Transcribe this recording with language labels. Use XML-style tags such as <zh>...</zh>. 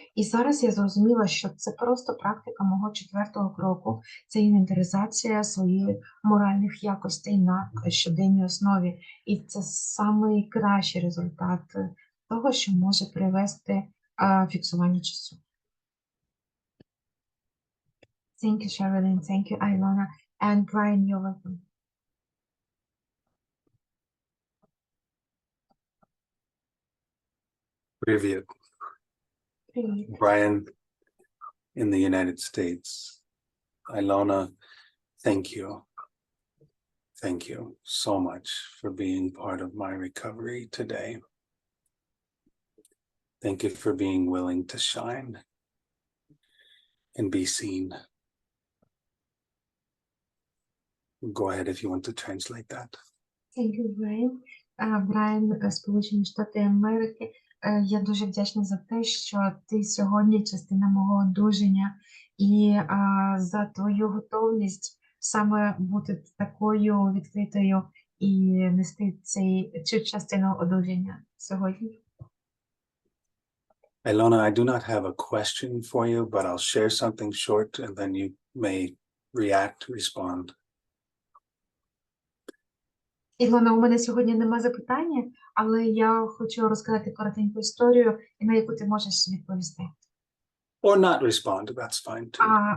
<uk>І зараз я зрозуміла, що це просто практика мого 4-го кроку. Це інвентаризація своїх моральних якостей на щоденній основі. І це найкращий результат того, що може привести фіксування часу.</uk> <en>Thank you, Sherilyn. Thank you, Ilona. And Brian, you're welcome.</en> <ru>Привет.</ru> <uk>Привіт.</uk> <en>Brian in the United States. Ilona, thank you. Thank you so much for being part of my recovery today. Thank you for being willing to shine and be seen. Go ahead if you want to translate that. Thank you, Brian.</en> <uk>Брайан, Сполучені Штати Америки. Я дуже вдячна за те, що ти сьогодні частина мого одужання і за твою готовність саме бути такою відкритою і нести цю частину одужання сьогодні.</uk> <en>Ilona, I do not have a question for you, but I'll share something short and then you may react, respond.</en> <uk>Ілона, у мене сьогодні нема запитання, але я хочу розказати коротеньку історію, на яку ти можеш відповісти.</uk> <en>Or not respond, that's fine too.</en>